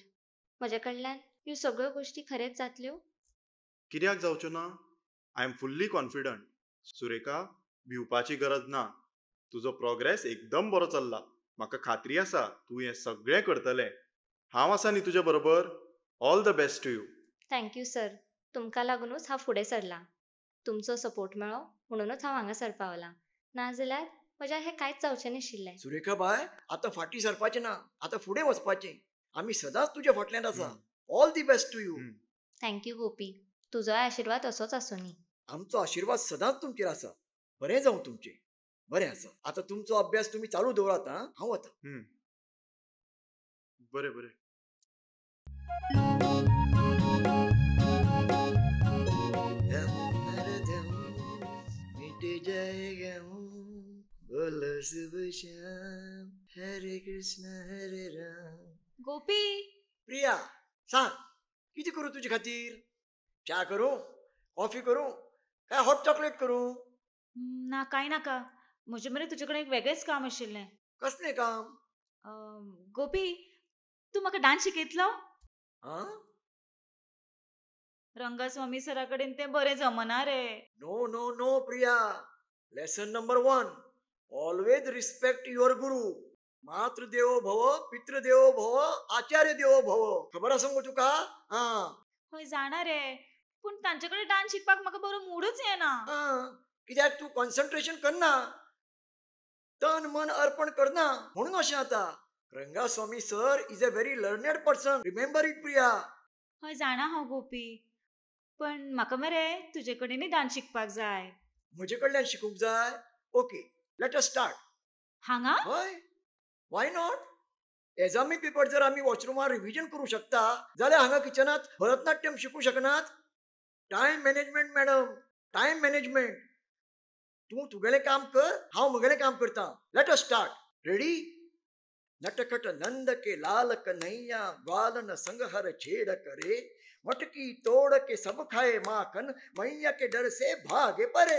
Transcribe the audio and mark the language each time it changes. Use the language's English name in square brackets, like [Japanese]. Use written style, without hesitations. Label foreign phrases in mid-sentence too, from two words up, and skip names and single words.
[Konkani] म्हजे कडल्यान ह्यो सगळ्यो गोश्टी खरेंच जातल्यो? कित्याक जावच्यो ना? [English] I am fully confident. [Konkani] सुरेखा, भिवपाची गरज ना. तुजो प्रोग्रेस एकदम बरो चल्ला. म्हाका खात्री आसा तूं हें सगळें करतलें. हांव आसा न्ही तुजे बरोबर. [English] All the best to you. Thank you sir. [Konkani] तुमकां लागूनच हांव फुडें सरलां. तुमचो सपोर्ट मेळ्ळो म्हणूनच हांव हांगासर पावलां. नाजाल्यार म्हज्या हें कांयच जावचें नाशिल्लें. सुरेखा बाय, आतां फाटीं सरपाचें ना, आतां फुडें वचपाचें. आमी सदांच तुज्या फाटल्यान आसा. [English] All the best to you. Thank you गोपी. [Konkani] तुजोय आशिर्वाद असोच आसूं नी. आमचो आशिर्वाद सदांच तुमचेर आसा. बरें जावं तुमचें. बरें आसा. आतां तुमचो अभ्यास तुमी चालू दवरात. हांव वता. बरें बरें. हरे कृष्ण हरे राम. गोपी, प्रिया, सांग कितें करूं तुजे खातीर? च्या करूं, कॉफी करूं, काय [English] hot chocolate [Konkani] करूं? ना कांय नाका. म्हजे मरे तुजे कडेन एक वेगळेंच काम आशिल्लें. कसलें काम? गोपी, तूं म्हाका डान्स शिकयतलो? रंगस्वामी सरा कडेन तें बरें जमना रे. [English] No no no प्रिया. Lesson number 1, always respect your guru. [Sanskrit] मातृ देवो भव, पितृ देवो भव, आचार्य देवो भव. [Konkani] खबर आसा मगो तुका? हय जाणा रे, पूण तांचे कडेन डान्स शिकपाक म्हाका बरो मूडच येना. कित्याक तूं कॉन्सन्ट्रेशन करना, तन मन अर्पण करना, म्हणून अशें जाता. [English] Rangaswami sir is a very learned person. Remember it Priya. [Konkani] हय जाणा हांव गोपी, पण म्हाका मरे तुजे कडेनूय डान्स शिकपाक जाय. म्हजे कडल्यान शिकूंक जाय? [English] OK, let us start. [Konkani] हांगा? हय, [English] why not? exam paper [Konkani] जर आमी वॉशरुमार रिव्हिजन करूं शकता जाल्यार हांगा किचनात भरतनाट्यम शिकूं शकनात? [English] Time management madam, time management. [Konkani] तूं तुगेलें काम कर, हांव म्हगेलें काम करतां. [English] Let us start. Ready? [Hindi] नटखट नंद के लाल कन्हैया, ग्वाल न संग हर छेड़ करे, मटकी तोड़ के सब खाए माखन, मैया के डर से भागे परे.